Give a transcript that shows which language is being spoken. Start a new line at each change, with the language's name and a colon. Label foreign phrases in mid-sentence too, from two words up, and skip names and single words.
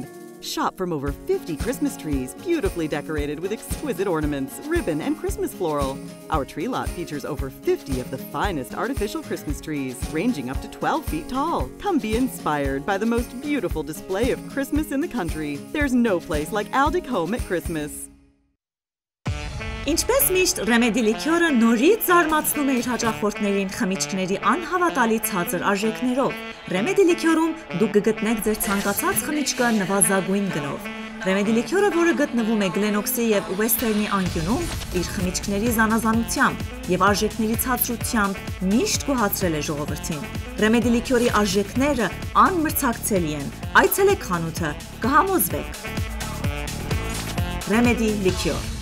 English: Shop from over 50 Christmas trees, beautifully decorated with exquisite ornaments, ribbon, and Christmas floral. Our tree lot features over 50 of the finest artificial Christmas trees, ranging up to 12 feet tall. Come be inspired by the most beautiful display of Christmas in the country. There's no place like Aldic Home at Christmas.
Armenian: Ինչպես միշտ Remedy Liqueur-ը նորից զարմացնում է իր հաճախորդներին խմիչքների անհավատալի ցածր արժեքներով։ Remedy Liqueur-ում դուք կգտնեք ձեր ցանկացած խմիչքը նվազագույն գնով։ Remedy Liqueur-ը, որը գտնվում է Glen-Oaks-ի եւ Western-ի անկյունում, իր խմիչքների զանազանությամբ եւ արժեքների ցածրությամբ միշտ գոհացրել է ժողովրդին։ Remedy Liqueur-ի արժեքները անմրցակցելի են։ Այցելեք խանութը, կհամոզվեք։ Remedy Liqueur